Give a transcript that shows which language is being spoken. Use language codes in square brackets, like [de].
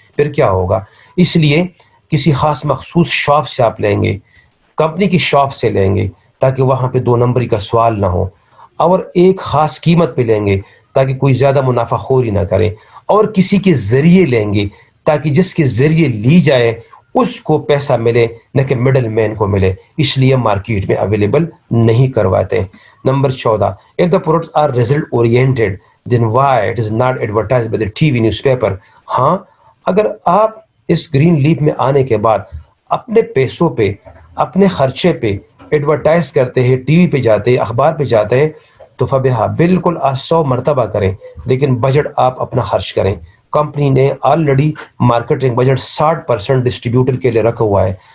[ur] پھر کیا ہوگا؟ اس لیے کسی خاص مخصوص شاپ سے آپ لیں گے، کمپنی کی شاپ سے لیں گے تاکہ وہاں پہ 2 نمبری کا سوال نہ ہو، اور ایک خاص قیمت پہ لیں گے تاکہ کوئی زیادہ منافع خوری نہ کرے، اور کسی کے ذریعے لیں گے تاکہ جس کے ذریعے لی جائے اس کو پیسہ ملے نہ کہ مڈل مین کو ملے. اس لیے مارکیٹ میں اویلیبل نہیں کرواتے. [en] Number 14 if the products are result oriented then why it is not advertised by the TV newspaper. [ur] ہاں اگر آپ اس گرین لیف میں آنے کے بعد اپنے پیسوں پہ، اپنے خرچے پہ ایڈورٹائز کرتے ہیں، ٹی وی پہ جاتے ہیں، اخبار پہ جاتے ہیں، تو فبہا بالکل آپ 100 مرتبہ کریں، لیکن بجٹ آپ اپنا خرچ کریں. کمپنی نے آلریڈی مارکیٹنگ بجٹ 60% ڈسٹریبیوٹر کے لیے رکھا ہوا ہے.